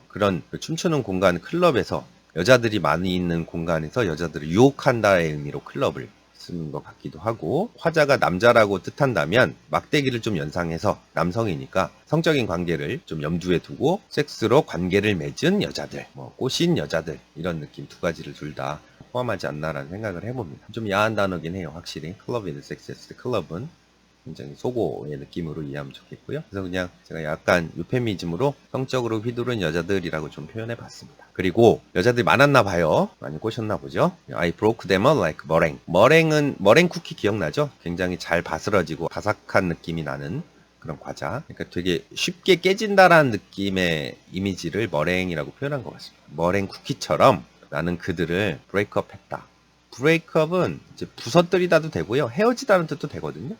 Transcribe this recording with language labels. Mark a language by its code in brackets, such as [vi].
[ko] 그런 춤추는 공간 클럽에서 여자들이 많이 있는 공간에서 여자들을 유혹한다의 의미로 클럽을 쓰는 것 같기도 하고, 화자가 남자라고 뜻한다면 막대기를 좀 연상해서 남성이니까 성적인 관계를 좀 염두에 두고 섹스로 관계를 맺은 여자들, 꼬신 여자들, 이런 느낌 두 가지를 둘 다 포함하지 않나라는 생각을 해봅니다. 좀 야한 단어긴 해요, 확실히. 클럽인 섹스, 클럽은 굉장히 속어의 느낌으로 이해하면 좋겠고요. 그래서 그냥 제가 약간 유페미즘으로 성적으로 휘두른 여자들이라고 좀 표현해 봤습니다. 그리고 여자들이 많았나 봐요. 많이 꼬셨나 보죠. [en] I broke them up like meringue. [ko] 머랭 쿠키 기억나죠? 굉장히 잘 바스러지고 바삭한 느낌이 나는 그런 과자. 그러니까 되게 쉽게 깨진다라는 느낌의 이미지를 머랭이라고 표현한 것 같습니다. 머랭 쿠키처럼 나는 그들을 브레이크업 했다. 브레이크업은 이제 부서뜨리다도 되고요. 헤어지다는 뜻도 되거든요.